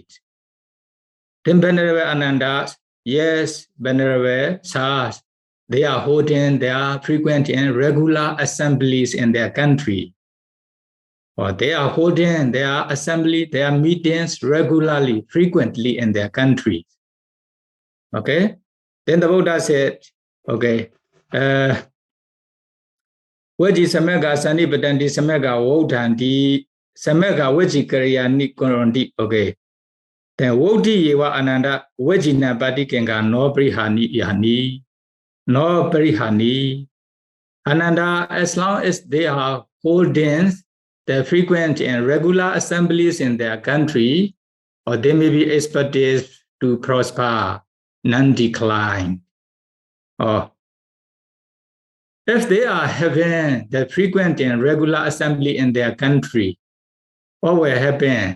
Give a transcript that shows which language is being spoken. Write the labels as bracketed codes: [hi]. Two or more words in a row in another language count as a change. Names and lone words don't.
[en] Then Venerable Ananda, yes, Venerable Sas, they are holding their frequent and regular assemblies in their country. Or they are holding their assembly, their meetings regularly, frequently in their country. Okay, then the Buddha said, [pi] okay, Vaji Samega Sanipatandi Samega Wodhandi Samega Vaji Karyani Korondi, [en] okay. [pi] Then Wodi Yewa Ananda Vajina Badikenga no Brihani Yani, no Brihani. [en] Ananda, as long as they are holding the frequent and regular assemblies in their country, or they may be expected to prosper, non-decline. Or if they are having the frequent and regular assembly in their country, what will happen?